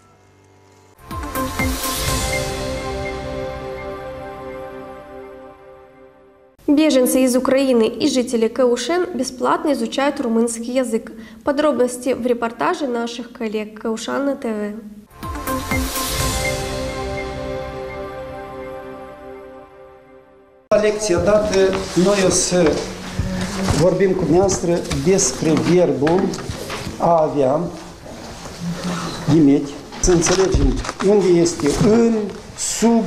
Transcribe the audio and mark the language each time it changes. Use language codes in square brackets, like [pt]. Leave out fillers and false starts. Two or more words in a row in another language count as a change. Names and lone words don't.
[ru] Беженцы из Украины и жители Каушен бесплатно изучают румынский язык. Подробности в репортаже наших коллег Каушана ТВ. [ro] Lecția dată, noi o să vorbim cu dumneavoastră despre verbul a avea, imeti, să înțelegem unde este în, sub.